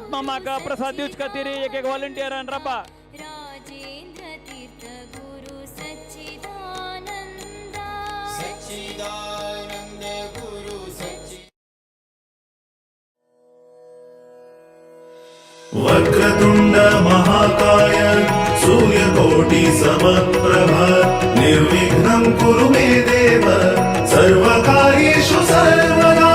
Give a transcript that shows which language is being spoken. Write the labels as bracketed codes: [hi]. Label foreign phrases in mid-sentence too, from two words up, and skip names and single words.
[kok] माका प्रसाद दिवच खातीर एक व्हॉलंटियरान राबा. राजेंद्र तीर्थ गुरु सच्चिदानंद सच्चिदानंद गुरु [sa] वक्रतुंड महाकाय सूर्यकोटि समप्रभ निर्विघ्नं कुरु मे देव सर्वकार्येषु सर्वदा.